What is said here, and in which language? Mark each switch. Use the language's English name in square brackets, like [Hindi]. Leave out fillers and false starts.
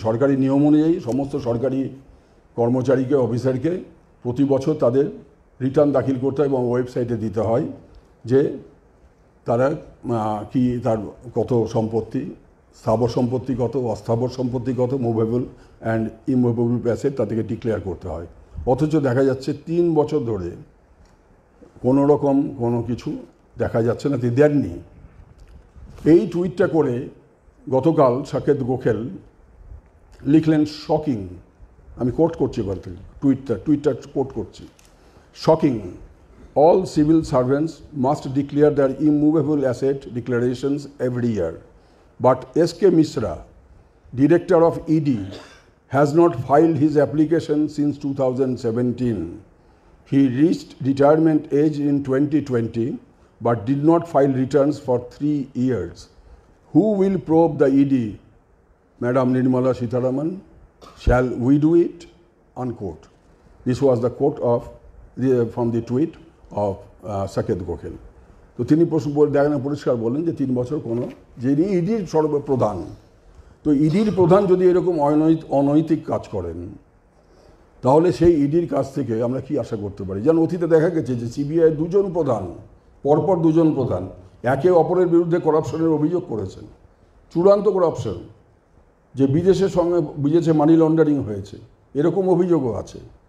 [Bangla] সরকারি নিয়ম অনুযায়ী সমস্ত সরকারি কর্মচারীকে, অফিসারকে প্রতি বছর তাদের রিটার্ন দাখিল করতে হয় এবং ওয়েবসাইটে দিতে হয় যে তারা কি তার কত সম্পত্তি, স্থাবর সম্পত্তি কত, অস্থাবর সম্পত্তি কত, মুভেবল অ্যান্ড ইমুভেবল অ্যাসেট তাদেরকে ডিক্লেয়ার করতে হয়। অথচ দেখা যাচ্ছে 3 বছর ধরে কোনো রকম কোনো কিছু দেখা যাচ্ছে না, তিনি দেননি। এই টুইটটা করে গতকাল সাকেত গোখেল লিখলেন শকিং, আমি কোট করছি এবার থেকে টুইটটা কোট করছি, shocking, [English] all civil servants must declare their immovable asset declarations every year, but SK Mishra, director of ED, has not filed his application since 2017. He reached retirement age in 2020 but did not file returns for 3 years. Who will probe the ED? Madam Nirmala Sitharaman? Shall we do it? Unquote. This was the quote from the tweet of Saket Gokhale. [Bangla] তো তিনি দেখেন পরিষ্কার বললেন যে 3 বছর কোনো, যিনি ইডির সর্বপ্রধান, তো ইডির প্রধান যদি এরকম অনৈতিক কাজ করেন তাহলে সেই ইডির কাছ থেকে আমরা কি আশা করতে পারি? যেন অতীতে দেখা গেছে যে সিবিআই দুজন প্রধান, পরপর দুজন প্রধান একে অপরের বিরুদ্ধে করাপশনের অভিযোগ করেছেন, চূড়ান্ত করাপশন, যে বিদেশে মানি লন্ডারিং হয়েছে, এরকম অভিযোগও আছে।